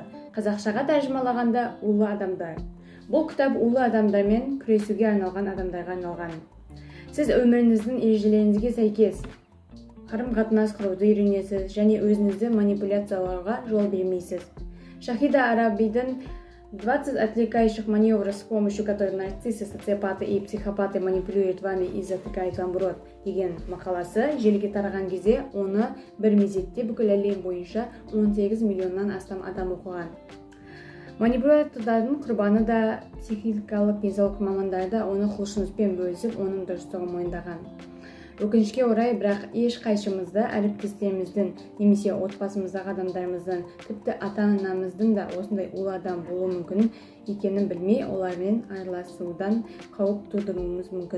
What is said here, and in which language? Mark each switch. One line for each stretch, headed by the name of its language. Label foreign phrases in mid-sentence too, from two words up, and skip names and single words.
Kazakh: Қазақшаға тәржімалағанда улы адамдар. Бұл кітап улы адамдармен күресуге арналған адамдарға арналған. Сіз өміріңіздің ережелеріңізге сәйкес қарым-қатынас құруды үйренесіз және өзіңізді манипуляцияларға жол бермейсіз. Шахида Арабидің 20
Russian: отвлекающих маневров, с помощью которых нарциссы, социопаты и психопаты манипулируют вами и затыкают вам рот
Kazakh: деген мақаласы желіге тараған кезде оны бір мезетте бүкіл әлем бойынша 18 миллионнан астам адам оқыған. Манипуляторлардың құрбаны да психикалық денсаулық мамандары да оны құлшыныспен бөлісіп, оның дұрыстығын мойындаған. Өкінішке орай, бірақ ешқайсымызда әріптестеріміздің немесе отбасымыздағы адамдарымыздың, тіпті ата-анамыздың да осындай улы адам болуы мүмкін екенін білмей, олармен араласудан қауіп тудыруымыз мүмкін.